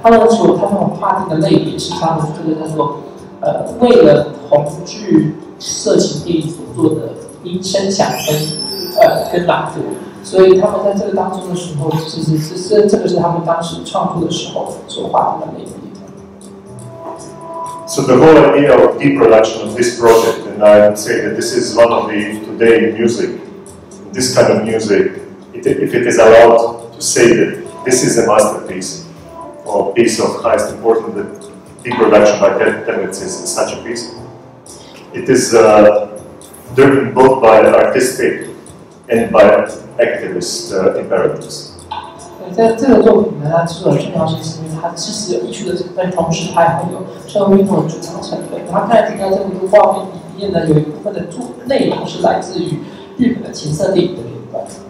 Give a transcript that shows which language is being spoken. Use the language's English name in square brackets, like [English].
[Chinese] 他们说他们划定的类别是他们这个叫做为了同志色情电影所做的音声响跟朗读。所以他们在这个当中的时候，其实这个是他们当时创作的时候所划定的类别。 [English] So the whole idea of deproduction of this project, and I would say that this is one of the today music, this kind of music, if it is allowed to say that this is a masterpiece or a piece of highest importance, that deproduction by Template is such a piece. It is driven both by artistic and by activist imperatives. [Chinese] 在这个作品呢，它之所以重要性是因为它其实有艺术的成分，同时它也会有社会运动的主张成分。然后刚才提到这部画面里面呢，有一部分的内容是来自于日本的情色电影的片段。